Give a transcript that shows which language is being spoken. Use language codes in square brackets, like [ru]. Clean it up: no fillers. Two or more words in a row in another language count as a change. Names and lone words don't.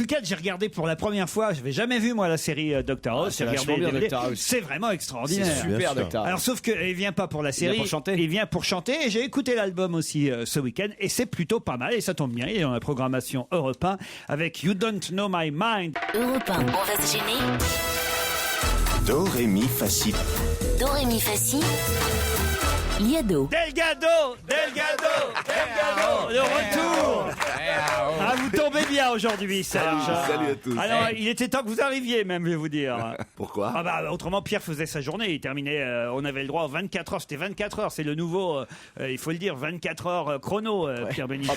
[fr] ce week-end, j'ai regardé pour la première fois, je n'avais jamais vu moi la série Dr House, c'est j'ai vachement regardé bien, les Dr. DVD. House. C'est vraiment extraordinaire. C'est super, Dr. House. Alors sauf qu'il vient pas pour la série, pour chanter. il vient pour chanter et j'ai écouté l'album aussi ce week-end et c'est plutôt pas mal et ça tombe bien, il est dans la programmation Europe 1 avec You Don't Know My Mind. Europe 1, on va se gêner. Do, ré, mi, fa, si. Do, ré, mi, fa, si. Liado. Delgado, le retour. Ah, vous tombez bien aujourd'hui, Serge. Salut à tous. Alors, il était temps que vous arriviez, même, je vais vous dire. Pourquoi? Ah bah, autrement, Pierre faisait sa journée. Il terminait, on avait le droit aux 24 heures. C'était 24 heures. C'est le nouveau, il faut le dire, 24 heures chrono, Pierre Bénichou.